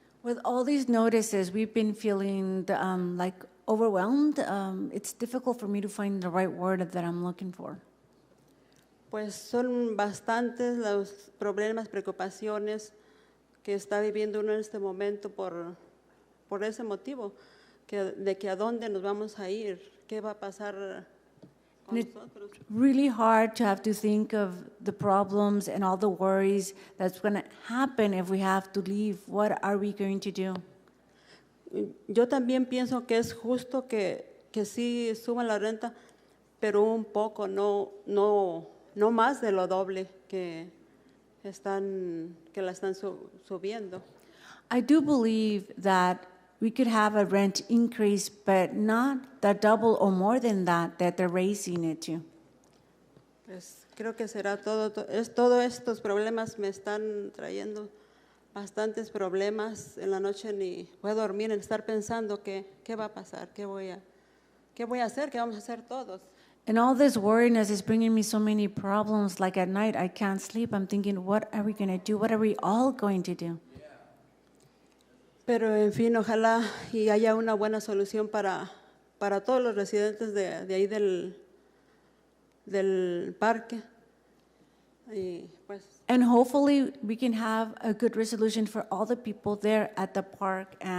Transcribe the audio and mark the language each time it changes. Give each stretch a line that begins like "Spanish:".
English: With all these notices, we've been feeling like overwhelmed. It's difficult for me to find the right word that I'm looking for.
Spanish: Pues son bastantes los problemas, preocupaciones que está viviendo uno en este momento por ese motivo. de que a dónde nos vamos a ir, qué va a pasar con
English: And it's
Spanish: nosotros.
English: really hard to have to think of the problems and all the worries that's going to happen if we have to leave. What are we going to do?
Spanish: Yo también pienso que es justo que sí suban la renta, pero un poco, no más de lo doble que la están subiendo.
English: I do believe that we could have a rent increase, but not the double or more than that they're raising it to.
Spanish: Pues creo que será todo. Todos estos problemas me están trayendo bastantes problemas. En la noche ni puedo dormir en estar pensando qué va a pasar, qué voy a hacer, qué vamos a hacer todos.
English: And all this worriness is bringing me so many problems. Like at night, I can't sleep. I'm thinking, what are we going to do? What are we all going to do?
Spanish: Pero en fin, ojalá y haya una buena solución para todos los residentes de ahí del parque. Y pues,
English: And hopefully we can have a good resolution for all the people there at the park.